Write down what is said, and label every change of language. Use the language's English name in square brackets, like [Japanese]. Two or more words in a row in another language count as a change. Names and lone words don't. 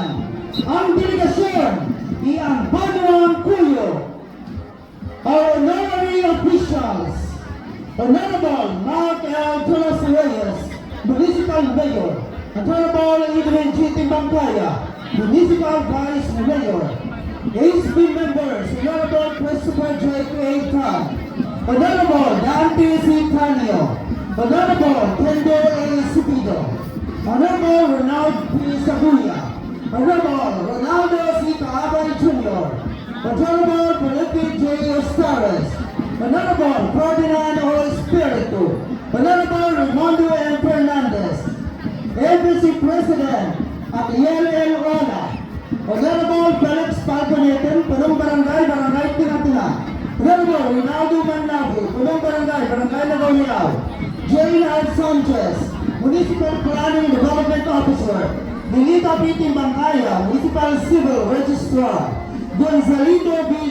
[Filipino] Ang delegasyon ay ang Banwa Kuyo. [English] Our honorary officials, Honorable Mark L. Tolos Reyes, Municipal Mayor, Honorable Edwin G. Timbangkaya, Municipal Vice Mayor, HB members, Honorable Christopher J. A. Tan, Honorable Dante C. Canio, Honorable Kendo A. Subido, Honorable Ronald P. Sabuya, Honorable Ronaldo C. Caabay Jr., Honorable Felipe J. Estares, Honorable Ferdinand O. Espiritu, Honorable Raimondo M. Fernandez, Embassy President Atiel L. Ona, Honorable Felix Falconeton, Punong Barangay Tinatina, Honorable Rinaldo Manlabi, Punong Barangay Nagauniao, Jane R. Sanchez, Municipal Planning Development Officer, Nilita P. Timbangkaya, Municipal Civil Registrar, Gonzalito B.